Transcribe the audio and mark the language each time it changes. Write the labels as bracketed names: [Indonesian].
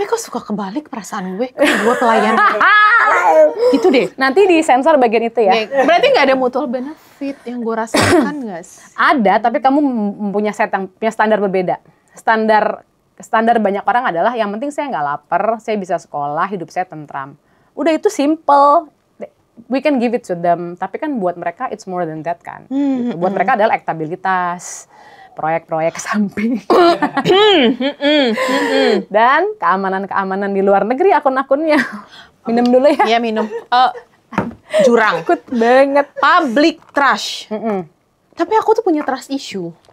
[Indonesian] Tapi kok suka kebalik perasaan gue? Gue pelayan. Gitu deh. Nanti di sensor bagian itu ya. Berarti nggak ada mutual benefit yang gue rasakan nggak sih? Ada, tapi kamu punya punya standar berbeda. Standar banyak orang adalah yang penting saya nggak lapar, saya bisa sekolah, hidup saya tentram. Udah itu simple. [English] We can give it to them, [Indonesian] tapi kan buat mereka [English] it's more than that kan. [Indonesian] Gitu. Buat mereka adalah elektabilitas, proyek-proyek samping, dan keamanan di luar negeri akun-akunnya. Minum dulu ya. Iya minum. Jurang. Takut banget. [English] Public trash. [Indonesian] Tapi aku tuh punya trust issue.